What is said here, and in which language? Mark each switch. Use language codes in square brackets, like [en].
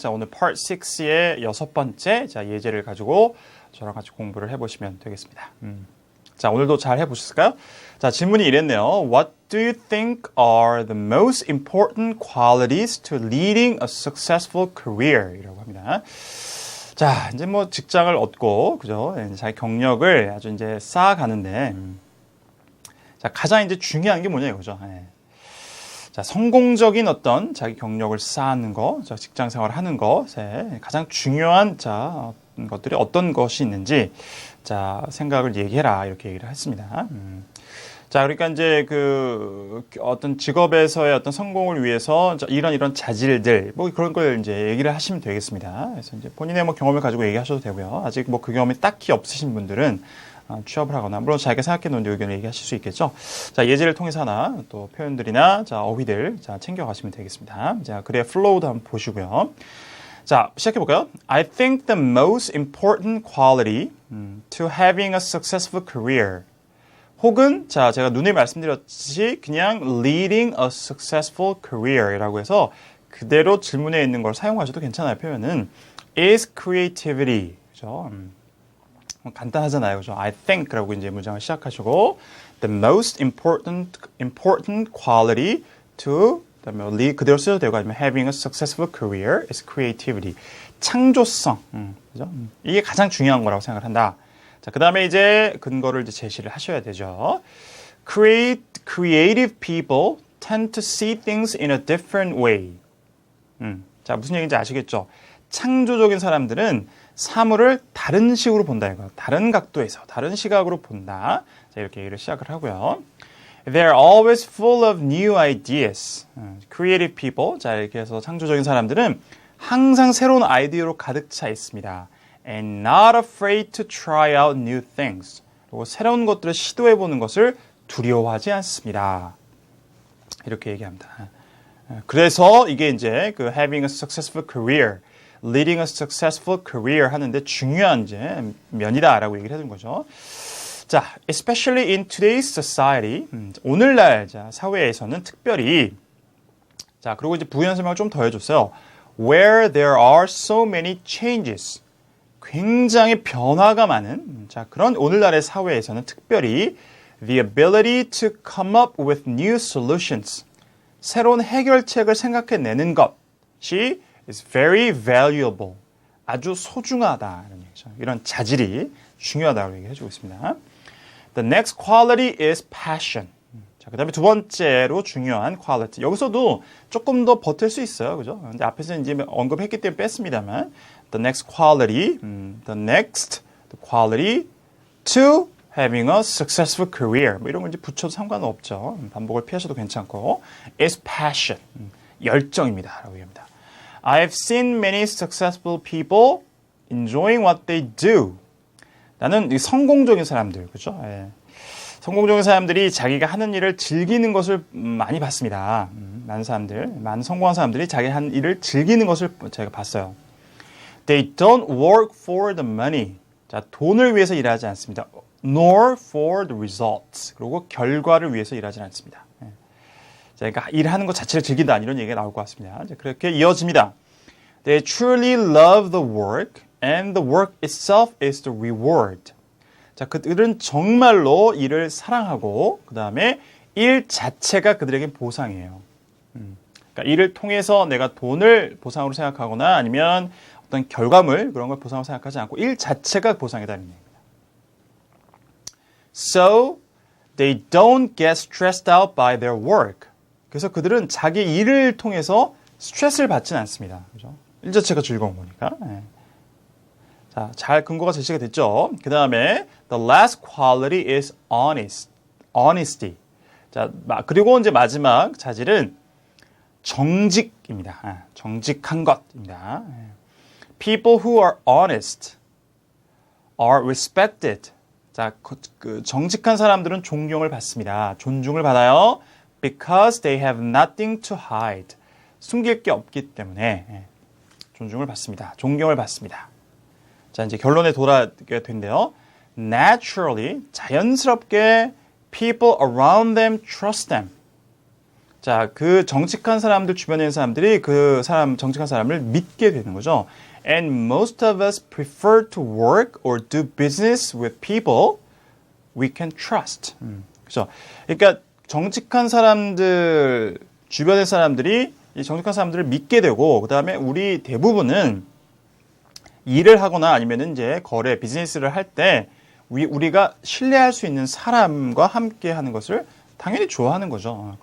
[ko] 자, 오늘 Part 6의 6번째 예제를 가지고 저랑 같이 공부를 해보시면 되겠습니다. 자, 오늘도 잘 해보셨을까요? 자, 질문이 이랬네요. [en] What do you think are the most important qualities to leading a successful career? [ko] 이라고 합니다. 자, 이제 뭐 직장을 얻고, 그죠? 자기 경력을 아주 이제 쌓아가는데, 자, 가장 이제 중요한 게 뭐냐 이거죠. 자, 성공적인 어떤 자기 경력을 쌓는 거, 자, 직장 생활을 하는 것에 가장 중요한 자, 것들이 어떤 것이 있는지, 자, 생각을 얘기해라. 이렇게 얘기를 했습니다. 자, 그러니까 이제 어떤 직업에서의 어떤 성공을 위해서 이런 자질들, 뭐 그런 걸 이제 얘기를 하시면 되겠습니다. 그래서 이제 본인의 뭐 경험을 가지고 얘기하셔도 되고요. 아직 뭐 그 경험이 딱히 없으신 분들은 취업을 하거나, 물론 자기가 생각해 놓은 의견을 얘기하실 수 있겠죠. 자, 예제를 통해서 하나, 또 표현들이나, 자, 어휘들, 자, 챙겨가시면 되겠습니다. 자, 글의 플로우도 한번 보시고요. 자, 시작해볼까요? [en] I think the most important quality to having a successful career. [ko] 혹은, 자, 제가 누누이 말씀드렸듯이 그냥 [en] leading a successful career [ko] 이라고 해서 그대로 질문에 있는 걸 사용하셔도 괜찮아요. 표현은 [en] is creativity. [ko] 그죠? 간단하잖아요. 그죠? [en] I think [ko] 라고 이제 문장을 시작하시고 [en] the most important quality to [ko] 그대로 쓰셔도 되고 아니면 [en] having a successful career is creativity. [ko] 창조성. 그죠? 이게 가장 중요한 거라고 생각을 한다. 자, 그 다음에 이제 근거를 이제 제시를 하셔야 되죠. [en] Creative people tend to see things in a different way. [ko] 자, 무슨 얘기인지 아시겠죠? 창조적인 사람들은 사물을 다른 식으로 본다 이거. 다른 각도에서, 다른 시각으로 본다. 자, 이렇게 얘기를 시작을 하고요. [en] They're always full of new ideas. Creative people. [ko] 자, 이렇게 해서 창조적인 사람들은 항상 새로운 아이디어로 가득 차 있습니다. [en] And not afraid to try out new things. [ko] 그리고 새로운 것들을 시도해보는 것을 두려워하지 않습니다. 이렇게 얘기합니다. 그래서 이게 이제 [en] having a successful career, [ko] leading a successful career 하는데 중요한 이제 면이다라고 얘기를 해준 거죠. 자, [en] especially in today's society, [ko] 오늘날 자, 사회에서는 특별히 자, 그리고 이제 부연 설명을 좀 더 해줬어요. [en] Where there are so many changes. [ko] 굉장히 변화가 많은 자, 그런 오늘날의 사회에서는 특별히 [en] the ability to come up with new solutions. [ko] 새로운 해결책을 생각해내는 것이 [en] is very valuable. [ko] 아주 소중하다는 얘기죠. 이런 자질이 중요하다고 얘기해주고 있습니다. [en] The next quality is passion. [ko] 자, 그 다음에 두 번째로 중요한 quality. 여기서도 조금 더 버틸 수 있어요. 그죠? 근데 앞에서 이제 언급했기 때문에 뺐습니다만. [en] The next quality, the quality to having a successful career. [ko] 뭐 이런 거 이제 붙여도 상관은 없죠. 반복을 피하셔도 괜찮고. [en] is passion. [ko] 열정입니다. 라고 얘기합니다. [en] I've seen many successful people enjoying what they do. [ko] 나는 성공적인 사람들, 그죠? 예. 성공적인 사람들이 자기가 하는 일을 즐기는 것을 많이 봤습니다. 많은 성공한 사람들이 자기 하는 일을 즐기는 것을 제가 봤어요. [en] They don't work for the money. [ko] 자, 돈을 위해서 일하지 않습니다. [en] Nor for the results. [ko] 그리고 결과를 위해서 일하지 않습니다. 예. 자, 그러니까 일하는 것 자체를 즐긴다 이런 얘기가 나올 것 같습니다. 자, 그렇게 이어집니다. [en] They truly love the work and the work itself is the reward. [ko] 자, 그들은 정말로 일을 사랑하고 그 다음에 일 자체가 그들에게 보상이에요. 그러니까 일을 통해서 내가 돈을 보상으로 생각하거나 아니면 어떤 결과물 그런 걸 보상으로 생각하지 않고 일 자체가 보상이다는 얘기입니다. [en] So they don't get stressed out by their work. [ko] 그래서 그들은 자기 일을 통해서 스트레스를 받지는 않습니다. 그죠? 일 자체가 즐거운 거니까. 네. 자, 잘 근거가 제시가 됐죠. 그 다음에 [en] the last quality is honesty. [ko] 자, 그리고 이제 마지막 자질은 정직입니다. 정직한 것입니다. [en] People who are honest are respected. [ko] 자, 정직한 사람들은 존경을 받습니다. 존중을 받아요. [en] Because they have nothing to hide. [ko] 숨길 게 없기 때문에 존중을 받습니다. 존경을 받습니다. 자, 이제 결론에 돌아가게 된대요. [en] naturally, [ko] 자연스럽게 [en] people around them trust them. [ko] 자, 그 정직한 사람들 주변에 있는 사람들이 그 사람 정직한 사람을 믿게 되는 거죠. [en] And most of us prefer to work or do business with people we can trust. [ko] 그렇죠. 그러니까 정직한 사람들 주변의 사람들이 이 정직한 사람들을 믿게 되고 그다음에 우리 대부분은 일을 하거나 아니면은 이제 거래 비즈니스를 할 때 우리가 신뢰할 수 있는 사람과 함께 하는 것을 당연히 좋아하는 거죠.